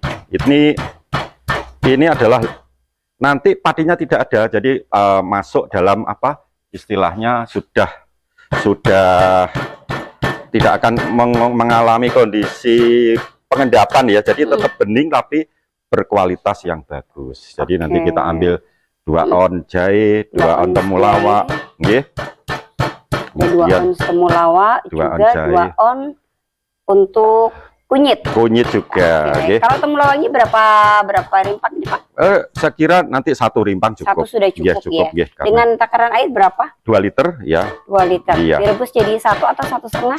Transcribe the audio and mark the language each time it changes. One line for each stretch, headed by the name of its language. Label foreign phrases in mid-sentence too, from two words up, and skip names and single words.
Indonesian: Ini adalah nanti patinya tidak ada. Jadi masuk dalam apa? Istilahnya sudah tidak akan mengalami kondisi pengendapan ya. Jadi tetap bening tapi berkualitas yang bagus. Jadi nanti kita ambil 2 on jahe, 2 on temulawak, nggih. 2 on temulawak, juga 2 on untuk kunyit. Kunyit juga. Kalau temulawaknya berapa rimpang nih Pak? Saya kira nanti 1 rimpang cukup. 1 sudah cukup, cukup ya. Dengan takaran air berapa? 2 liter ya. 2 liter. Iya. Direbus jadi 1 atau 1,5?